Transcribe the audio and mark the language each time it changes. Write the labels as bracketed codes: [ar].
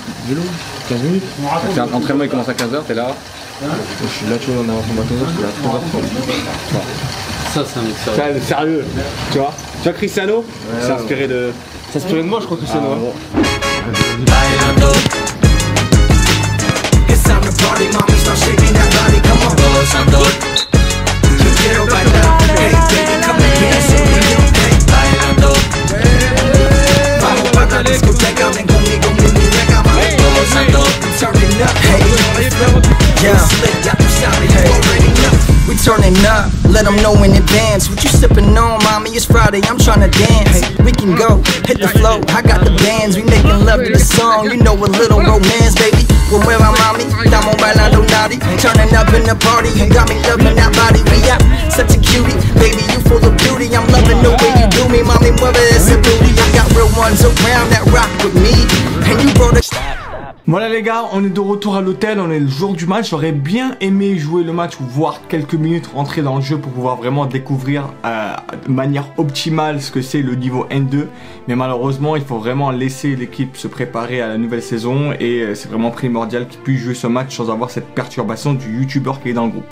[fr] Vélo, 15 minutes. L'entraînement il commence à 15h, t'es là. Je suis là, tu vois, on a un à 15h, je suis là à 13h30. Ça, c'est un mec sérieux. Sérieux, tu vois. Tu vois Cristiano, c'est inspiré de moi, je crois, Cristiano. [en] It's time to party, mommy, start shaking that body. Come on, gozando. [es] Yo quiero bailar. [en] Hey, baby, come and dance with me. [es] Hey, bailando. Vamos pa' la discoteca, ven conmigo, mi muñeca, mami, gozando. [en] Turning up, hey, yeah, slick, got the sound, you already know. We turning up, let them know in advance. What you sipping on, mommy? It's Friday, I'm tryna dance. We can go, hit the flow, I got the bands. We making love to the song, you know a little romance, baby. Well, where my mommy? [es] Estamos bailando [en] naughty. Turning up in the party, you got me loving that body. We out, such a cutie, baby, you full of beauty. I'm loving the way you do me, mommy, [es] mueve ese [en] booty. I got real ones around that rock with me, and you brought a... [fr] Voilà les gars, on est de retour à l'hôtel, on est le jour du match. J'aurais bien aimé jouer le match ou voir quelques minutes rentrer dans le jeu pour pouvoir vraiment découvrir de manière optimale ce que c'est le niveau N2. Mais malheureusement, il faut vraiment laisser l'équipe se préparer à la nouvelle saison et c'est vraiment primordial qu'ils puissent jouer ce match sans avoir cette perturbation du youtubeur qui est dans le groupe.